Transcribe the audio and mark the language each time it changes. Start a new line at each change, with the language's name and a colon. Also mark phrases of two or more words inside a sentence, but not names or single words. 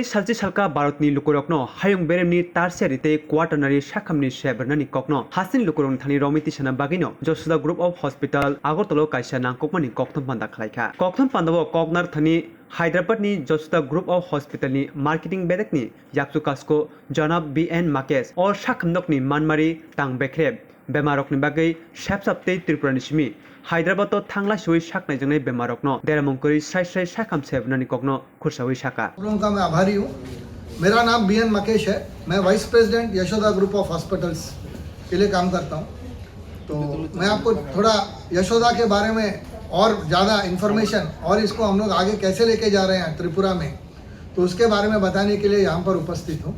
Kok Borok: सालचे सालका भारतनि लुकुरकनो हायुं बेरेमनि टारसियारिते क्वार्टारनारि साखामनि सेबरनानि ककनो हास्तेनि लुकुरकनि थानि रमिति साना बागैनो जसुदा ग्रुप अफ हस्पिटाल आगरतलाव कायसा नांककमानि कक्तम बान्दा खालायका कक्तम बान्दाव ककनार थानि हायद्राबादनि जसुदा ग्रुप अफ हस्पिटालनि मार्केटिंग बेरेकनि याक्सु कास्को जनाब BN माकेस और साखामनकनि मानमारि तां बेख्रेब बेमारकनि बागै सेबसाबते त्रिपुरानि सिमी हायद्राबाद थांला सही साकनायजोंनो बेमारकनो देरामुंकरी स्राय स्राय साखाम सेबनानि ककनो खुरसावै साका।
Hindi: का मैं आभारी हूँ। मेरा नाम BN मकेश है। मैं
English: vice president
Hindi: यशोदा ग्रुप ऑफ हॉस्पिटल्स के लिए काम करता हूँ। तो मैं आपको थोड़ा यशोदा के बारे में और ज़्यादा इन्फॉर्मेशन और इसको हम लोग आगे कैसे लेके जा रहे हैं त्रिपुरा में, तो उसके बारे में बताने के लिए यहाँ पर उपस्थित हूँ।